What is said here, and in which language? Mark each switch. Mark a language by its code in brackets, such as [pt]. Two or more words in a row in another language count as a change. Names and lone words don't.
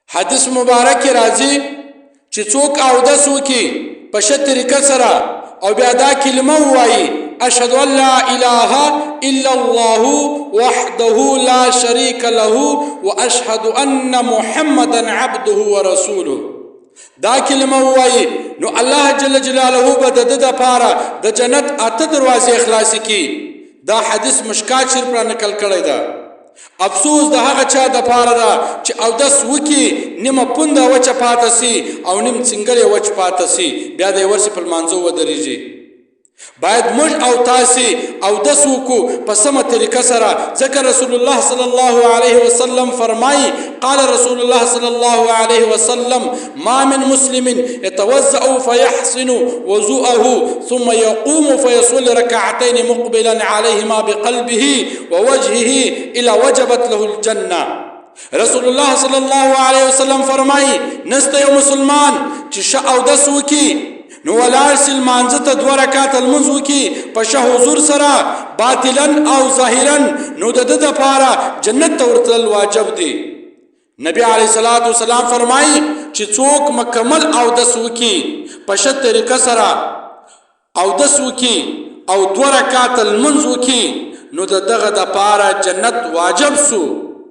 [ps] حدیث مبارک راځي چې څوک اودس وکي په ښه طریقه سره او بیا دا کلمه ووایي [ar] اشهد ان لا اله الا الله وحده لا شريك له واشهد ان محمدا عبده ورسوله. [ps] دا کلمه ووایي نو الله جل جلاله به د ده دپاره د جنت 8 دروازې خلاصې کړي. دا حدیث مشکات شریف را نقل کړی ده. افسوس د هغه چا دپاره ده چې اودس وکي نیمه پونده وچه پاته سي او نیم څنګل یې وچ پاته سي بیا د یې ورسې په لمانځه ودرېږي. باید موږ او تاسې اودس وکړو په سمه طریقه سره، [ar] ځکه رسول الله صلی الله علیه وسلم فرمایي قال رسول الله صلی الله علیه وسلم ما من مسلم يتوضأ فيحسن وضوءه ثم يقوم فيصلي ركعتين مقبلا عليهما بقلبه ووجهه إلا وجبت له الجنة. رسول الله صلی الله علیه وسلم [ps] فرمایي نسته یو مسلمان چې ښه اودس وکړي نو ولاړ سي لمانځه ته 2 رکعاته لمونځ وکړي په ښه حضور سره باطلا او ظاهرا، نو د ده دپاره جنت ته ورتلل واجب دی. نبی [ar] علیه الصلاة والسلام [ps] فرمایي چې څوک مکمل اودس وکړي په ښه طریقه سره اودس وکړي او 2 رکعاته لمونځ وکړي نو د دغه دپاره جنت واجب سو.